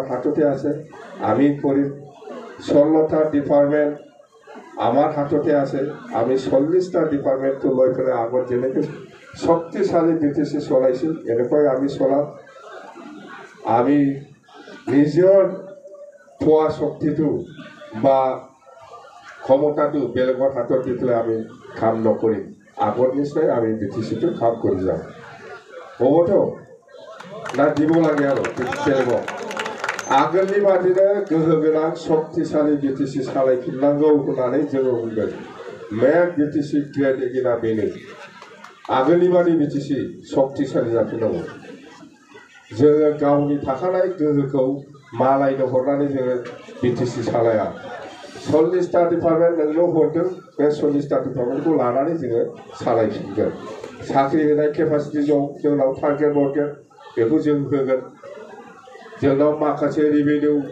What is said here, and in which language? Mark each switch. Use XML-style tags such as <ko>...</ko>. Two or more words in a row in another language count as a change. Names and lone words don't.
<as>হাততে আছে আমি কৰিম 16টা ডিপাৰ্টমেণ্ট আমার হাততে আছে আমি 40টা ডিপার্টমেন্টটো লৈ পেলাই আগত যেনেকৈ শক্তিশালী বিটিসি চলাইছিল এনেকৈ আমি চলাম আমি নিজৰ পোৱা শক্তিটো বা ক্ষমতাটো বেলেগৰ হাতত দি পেলাই আমি কাম নকৰিম আগৰ নিচিনাই আমি বিটিচিটো কাম কৰি যাম হ'বতো না দিব লাগে আৰু বেলেগক</as> <brx>आगोलनि बादिनो गोहो गोनां शक्तिशाली बिटिसि सालायफिननांगौ होननानै जोङो बुंगोन</brx> <en>make BTC great again</en> <brx>बेनो आगोलनि बादि बिटिसि शक्तिशाली जाफिननांगौ जोङो गावनि थाखानाय गोहोखौ मालायनो हरनानै जोङो बिटिसि सालाया 40टा डिपार्टमेन्ट नोंनो हरदों बे 40टा डिपार्टमेन्टखौ लानानै जोङो सालायफिनगोन साख्रि होनाय केपासिटि दं जोंनाव टारगेट हरगोन बेखौ जों होगोन जोंनाव माखासे रिभिनिउ</brx>